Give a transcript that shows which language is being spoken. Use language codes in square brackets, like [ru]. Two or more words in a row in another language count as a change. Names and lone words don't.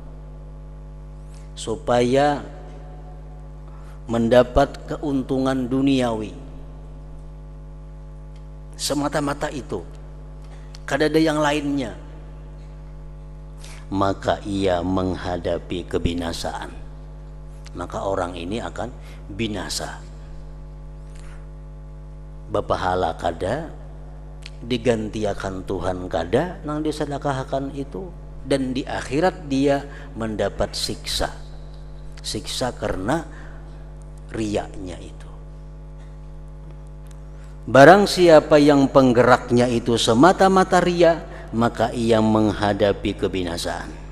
[id] supaya mendapat keuntungan duniawi, semata-mata itu, kada ada yang lainnya, maka ia menghadapi kebinasaan. Maka orang ini akan binasa. [bjn] Bapahala kada, digantiakan Tuhan kada nang disedekahkan itu, dan di akhirat dia mendapat siksa karena riyanya itu. [id] Barang siapa yang penggeraknya itu semata-mata riya, maka ia menghadapi kebinasaan.